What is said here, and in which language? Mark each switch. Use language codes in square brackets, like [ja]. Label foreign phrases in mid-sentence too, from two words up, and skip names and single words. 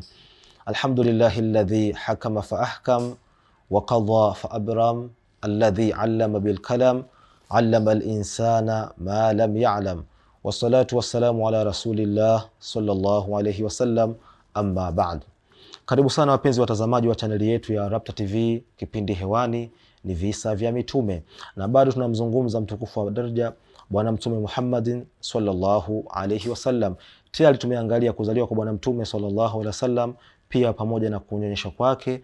[ar] الحمد لله الذي حكم فأحكم وقضى فأبرم، الذي علم بالقلم، علم الإنسان ما لم يعلم. والصلاة والسلام على رسول الله صلى الله عليه وسلم، أما بعد. [sw] Karibu sana wapenzi watazamaji wa chaneli yetu ya Rapta TV. Kipindi hewani ni visa vya mitume, na bado tunamzungumza mtukufu wa daraja Bwana Mtume Muhammadin [ar] صلى الله عليه وسلم. [sw] Tayari tumeangalia kuzaliwa kwa Bwana Mtume [ar] صلى الله عليه وسلم, [sw] pia pamoja na kunyonyeshwa kwake.